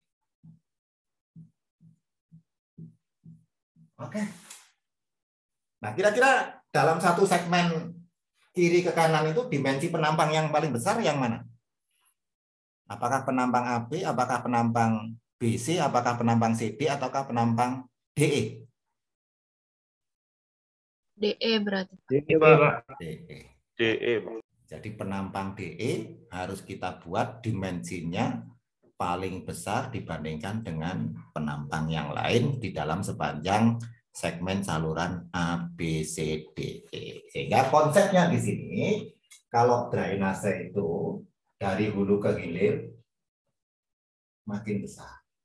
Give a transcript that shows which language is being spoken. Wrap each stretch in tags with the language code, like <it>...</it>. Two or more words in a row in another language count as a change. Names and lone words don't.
<id>Oke. Nah, kira-kira dalam satu segmen kiri ke kanan itu dimensi penampang yang paling besar yang mana? Apakah penampang AB, apakah penampang BC, apakah penampang CD, ataukah penampang DE? DE berarti. DE, Pak. DE. DE, Pak. Jadi penampang DE harus kita buat dimensinya paling besar dibandingkan dengan penampang yang lain di dalam sepanjang segmen saluran ABCDE. Sehingga konsepnya di sini, kalau drainase itu dari hulu ke hilir makin besar.</id>